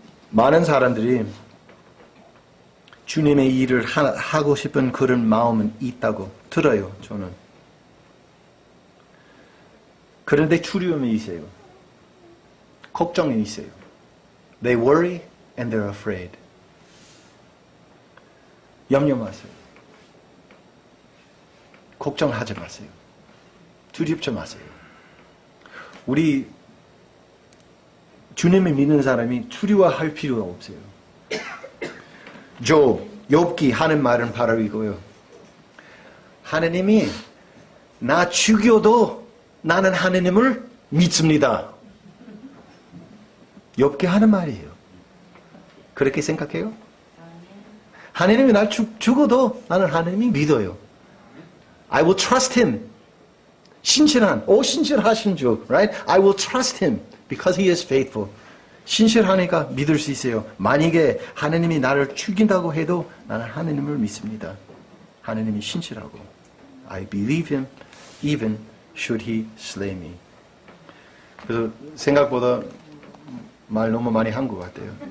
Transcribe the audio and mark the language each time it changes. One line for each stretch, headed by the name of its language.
Korean: 많은 사람들이 주님의 일을 하고 싶은 그런 마음은 있다고 들어요, 저는. 그런데 두려움이 있어요. 걱정이 있어요.
English: They worry and they're afraid.
Korean: 염려 마세요. 걱정하지 마세요. 두렵지 마세요. 우리 주님을 믿는 사람이 두려워할 필요가 없어요. 욥기 하는 말은 바로 이거예요. 하나님이 나 죽여도 나는 하나님을 믿습니다. 욥기 하는 말이에요. 그렇게 생각해요? 하나님이 나 죽어도 나는 하나님이 믿어요.
English: I will trust him.
Korean: 신실하신 주,
English: right? I will trust him because he is faithful.
Korean: 신실하니까 믿을 수 있어요. 만약에 하나님이 나를 죽인다고 해도 나는 하나님을 믿습니다. 하나님이 신실하고
English: I believe him even should he slay me.
Korean: 그래서 생각보다 말 너무 많이 한 것 같아요.